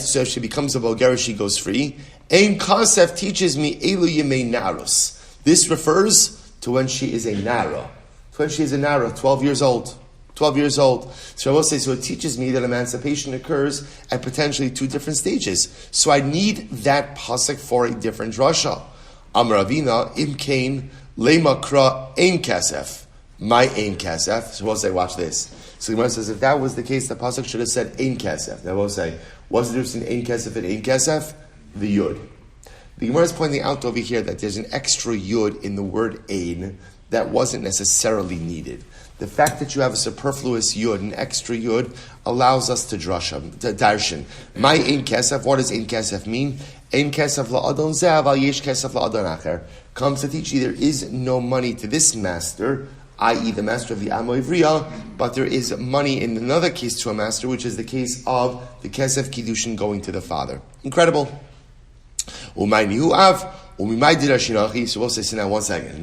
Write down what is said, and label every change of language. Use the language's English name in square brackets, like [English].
[English] So if she becomes a Bogeres, she goes free. Ein Kasef teaches me, [Hebrew] Elu Yimei Narus. [English] This refers to when she is a Nara. When she is a Nara, 12 years old. 12 years old. So I will say, so it teaches me that emancipation occurs at potentially two different stages. So I need that pasuk for a different drasha. [Aramaic] Amar Ravina, im kain, lema kra ein kasef. [English] My ein kasef. So we'll say, watch this. So the Gemara says, if that was the case, the pasuk should have said ein kasef. Now we'll say, what's the difference between ein kasef and ein kasef? The yud. The Gemara is pointing out over here that there's an extra yud in the word ein that wasn't necessarily needed. The fact that you have a superfluous yud, an extra yud, allows us to darshan. My ein kesef, what does ein kesef mean? [Hebrew] Ein kesef la'adon ze'av al yesh kesef la'adon acher. [English] Comes to teach you there is no money to this master, i.e. the master of the Ama Ivriya, but there is money in another case to a master, which is the case of the kesef kiddushin going to the father. Incredible. [Hebrew] Umayni hu'av. [English] So we'll say, so now 1 second.